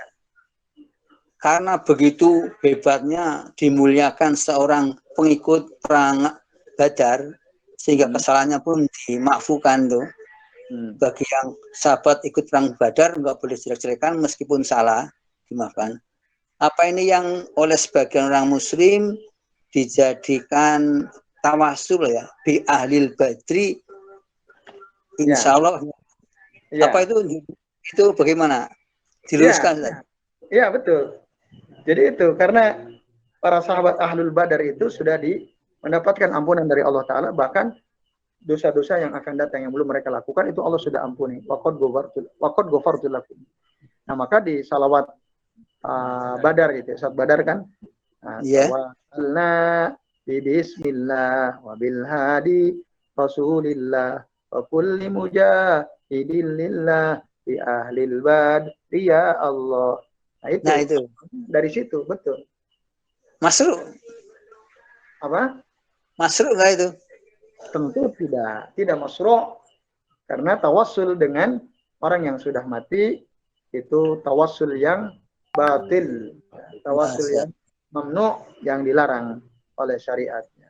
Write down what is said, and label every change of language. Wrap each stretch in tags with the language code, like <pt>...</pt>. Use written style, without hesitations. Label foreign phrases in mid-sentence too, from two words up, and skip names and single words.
<id>Karena begitu hebatnya dimuliakan seorang pengikut perang Badar, sehingga kesalahannya pun dimaafkan tuh. Bagi yang sahabat ikut perang Badar nggak boleh jelek-jelekan meskipun salah, dimaafkan. Apa ini yang oleh sebagian orang Muslim dijadikan tawasul ya,</id> <ar>بأهل بدر, إن شاء الله.</ar> <id>Ya. Apa itu bagaimana? Diluruskan. Ya, betul. Jadi itu karena para sahabat ahlul badar itu sudah mendapatkan ampunan dari Allah Ta'ala, bahkan dosa-dosa yang akan datang yang belum mereka lakukan itu Allah sudah ampuni.</id> <ar>وقد غفرت لكم.</ar> <id>Nah, maka di salawat Badar gitu, saat Badar kan,</id> <ar>توسلنا ببسم الله وبالهادي رسول الله وكل مجاهد لله بأهل بدر يا الله.</ar> <id>Nah itu dari situ betul. Masuk? Apa? Masuk nggak itu? Tentu tidak masruh, karena tawassul dengan orang yang sudah mati itu tawassul yang batil, tawassul yang mamnu, yang dilarang oleh syariatnya.</id>